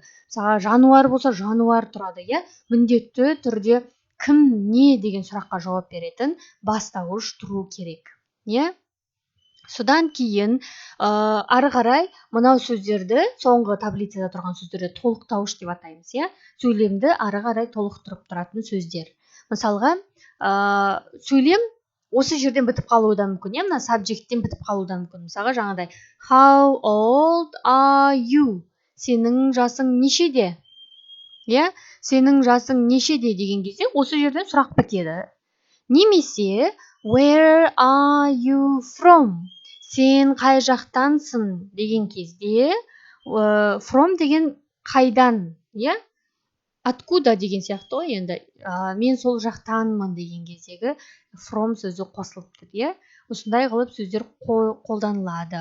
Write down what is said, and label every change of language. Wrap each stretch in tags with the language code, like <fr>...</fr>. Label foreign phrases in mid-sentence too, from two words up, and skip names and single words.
<kk>Мысалы, жануар болса жануар тұрады, Міндетті түрде кім, не деген сұраққа жауап беретін бастауыш тұру керек, Содан кейін ары қарай мынау сөздерді, соңғы таблицада тұрған сөздерді толықтауыш деп атаймыз, Сөйлемді ары қарай толықтырып тұратын сөздер. Мысалға, сөйлем осы жерден бітіп қалуы да мүмкін, мына subjecттен бітіп қалуы да мүмкін.</kk> <en>Мысалға, жаңағыдай How old are you?</en> <kk>Сенің жасың нешеде? Сенің жасың нешеде деген кезде осы жерден сұрақ бітеді.</kk> <en>Немесе Where are you from?</en> <kk>Сен қай жақтансың деген кезде from деген қайдан, Откуда деген сияқты ғой енді. Мен сол жақтанмын деген кездегі from сөзі қосылып тұр, Осындай қылып сөздер қолданылады.</kk>